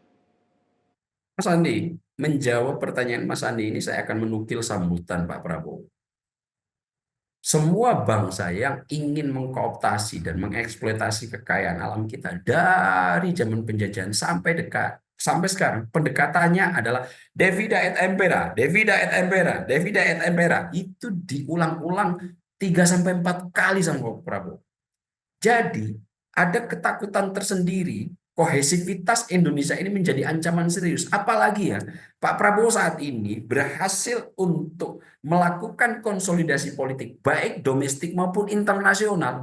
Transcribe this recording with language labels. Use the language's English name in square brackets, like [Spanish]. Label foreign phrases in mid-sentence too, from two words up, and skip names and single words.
[Indonesian] Mas Andi, menjawab pertanyaan Mas Andi ini saya akan menukil sambutan Pak Prabowo. Semua bangsa yang ingin mengkooptasi dan mengeksploitasi kekayaan alam kita dari zaman penjajahan sampai sekarang, pendekatannya adalah [Latin] Devida et Impera, Devida et Impera, Devida et Impera. [Indonesian] Itu diulang-ulang 3-4 kali sama Pak Prabowo. Jadi ada ketakutan tersendiri. Kohesivitas Indonesia ini menjadi ancaman serius. Apalagi ya, Pak Prabowo saat ini berhasil untuk melakukan konsolidasi politik, baik domestik maupun internasional.